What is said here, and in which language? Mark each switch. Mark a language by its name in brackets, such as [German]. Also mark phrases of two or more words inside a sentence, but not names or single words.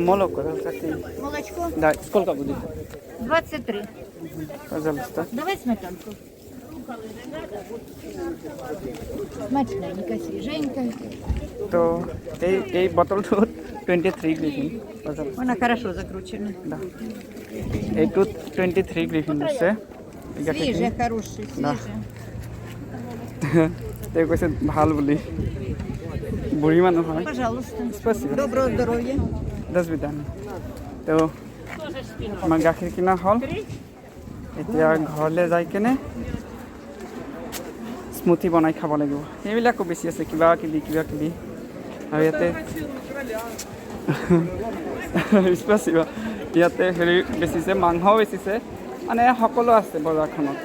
[Russian] Молоко, да, какие? Молочко Да, сколько будет? 23. Пожалуйста. Давай сметанку. Смачненько, свеженько. [Assamese] То এই বটলটোত 23 গ্রিফিন, পожалуйста। [Russian] Она хорошо закручена. Да. [Assamese] এইটোত 23 গ্রিফিন দিছে। [Russian] Свежая, хорошая, Да. свежая. [Assamese] তেওঁ কৈছে ভাল বুলি, বুঢ়ী মানুহ হয়। [Russian] Пожалуйста. Спасибо. Доброго здоровья. До свидания. [Assamese] তো আমাৰ গাখীৰ কিনা হ'ল, এতিয়া ঘৰলৈ যাই কেনে স্মুথি বনাই খাব লাগিব। সেইবিলাকো বেছি আছে, কিবা কিবি আৰু ইয়াতে স্পাচিবা, ইয়াতে হেৰি বেচিছে, মাংসও বেচিছে, মানে সকলো আছে বজাৰখনত।